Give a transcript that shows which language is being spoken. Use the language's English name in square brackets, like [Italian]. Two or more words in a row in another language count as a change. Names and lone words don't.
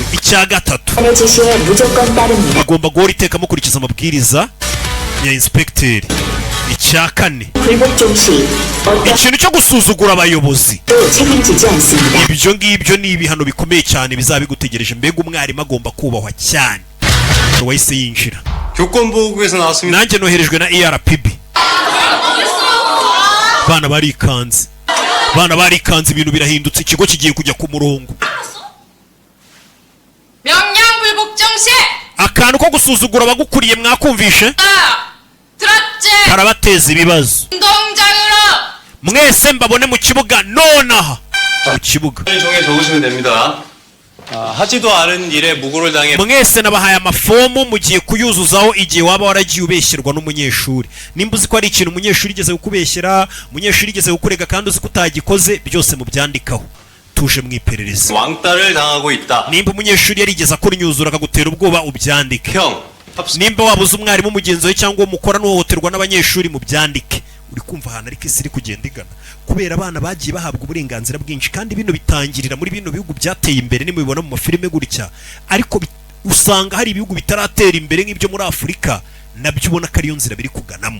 [Kinyarwanda] icya gatatu, agomba guhora iteka mukurikiza amabwiriza ya inspecteur. icya kane, ikintu cyo gusuzugura abayobozi, ibyo ngibyo ni ibihano bikomeye cyane bizaba bigutegereje. mbega umwarimu agomba kubahwa cyane. wahise yinjira. [Korean] 교권보호국에서 나왔습니다. [Kinyarwanda] nanjye noherejwe na ERPB. bana barikanze ibintu birahindutse, ikigo kigiye kujya ku murongo. [Korean] 명령불복종시. [Kinyarwanda] akantu ko gusuzugura abagukuriye mwakumvishe [Korean] 들었지? [Kinyarwanda] karabateza ibibazo. [Korean] 운동장으로. [Kinyarwanda] mwese mbabone mu kibuga nonaha. mu kibuga [Korean] 종에 적으시면 됩니다. 하지도 않은 일에 무고를 당해 [Kinyarwanda] mwese nabahaye amafomu mugiye kuyuzuzaho igihe waba waragiye ubeshyerwa n'umunyeshuri. nimba uzi ko ari ikintu umunyeshuri igeze kukubeshyera, umunyeshuri igeze kukurega kandi uzi ko utagikoze, byose mubyandikaho. tuje mu iperereza. [Korean] 왕따를 당하고 있다. [Kinyarwanda] nimba umunyeshuri yarigeze akora imyuzuro akagutera ubwoba, ubyandike. [Korean] 형, [Kinyarwanda] nimba wabuze umwarimu mugenzi we cyangwa uwo mukora n'uhohoterwa n'abanyeshuri, mubyandike. uri kumva ahantu ariko isi iri kugenda igana, kubera abana bagiye bahabwa uburenganzira bwinshi, kandi bino bitangirira muri bino bihugu byateye imbere nimubibona mu mafilime gutya, ariko usanga hari ibihugu bitaratera imbere nk'ibyo muri Afurika, nabyo ubona ko ariyo nzira biri kuganamo.